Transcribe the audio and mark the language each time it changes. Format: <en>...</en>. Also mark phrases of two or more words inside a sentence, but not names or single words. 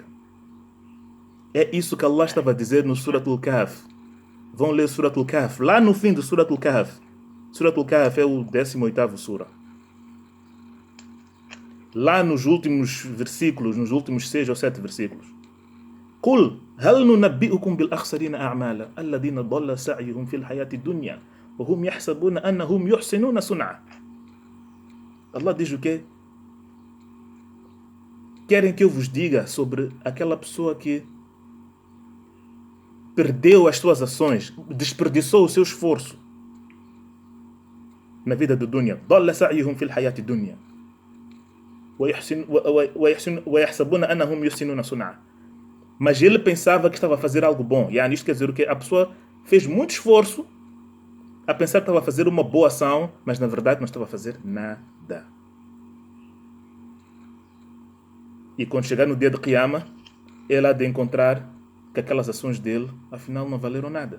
<pt>É isso que Allah estava a dizer no Surat Al-Kahf. Vão ler Surat Al-Kahf. Lá no fim do Surat Al-Kahf. Surat Al-Kahf é o 18º Sura. Lá nos últimos versículos, nos últimos 6 ou 7 versículos.</pt> <ar>قُلْ هَلْ نُنَبِّئُكُمْ بِالْأَخْسَرِينَ أَعْمَالًا الَّذِينَ ضَلَّ سَعْيُهُمْ فِي الْحَيَاةِ الدُّنْيَا وَهُمْ يَحْسَبُونَ أَنَّهُمْ يُحْسِنُونَ صُنْعًا.</ar> <pt>Allah diz o quê? Querem que eu vos diga sobre aquela pessoa que perdeu as suas ações, desperdiçou o seu esforço na vida do dunya.</pt> <ar>ضَلَّ سَعْيُهُمْ فِي الْحَيَاةِ الدُّنْيَا وَيَحْسَبُونَ أَنَّهُمْ يُحْسِنُونَ صُنْعًا.</ar> <pt>Mas ele pensava que estava a fazer algo bom. E isto quer dizer o quê? A pessoa fez muito esforço a pensar que estava a fazer uma boa ação, mas na verdade não estava a fazer nada. E quando chegar no dia de Qiyamah, ele há de encontrar que aquelas ações dele, afinal, não valeram nada.</pt>